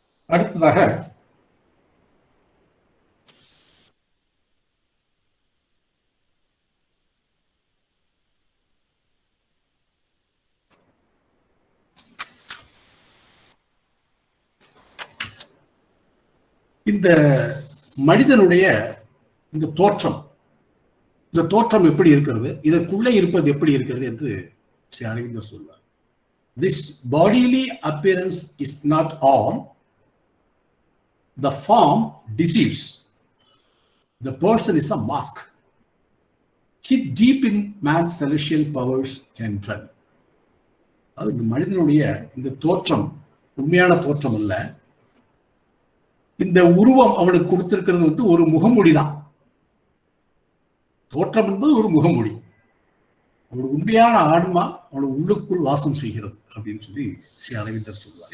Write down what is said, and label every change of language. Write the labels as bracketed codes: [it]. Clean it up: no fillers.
[ta] அடுத்ததாக இந்த மனிதனுடைய இந்த தோற்றம் எப்படி இருக்கிறது, இதற்குள்ளே இருப்பது எப்படி இருக்கிறது என்று ஸ்ரீ அரவிந்தர் சொல்வார். [en] This bodily appearance is not all. The form deceives. The person is a mask. Hid deep in man's celestial powers can dwell. [ta] அது இந்த மனிதனுடைய இந்த தோற்றம் உண்மையான தோற்றம் அல்ல. இந்த உருவம் அவனுக்கு கொடுத்திருக்கிறது வந்து ஒரு முகமூடி தான். தோற்றம் என்பது ஒரு முகமூடி. அவனுடைய உண்மையான ஆன்மா அவனுடைய உள்ளுக்குள் வாசம் செய்கிறது அப்படின்னு சொல்லி ஸ்ரீ அரவிந்தர் சொல்லுவார்.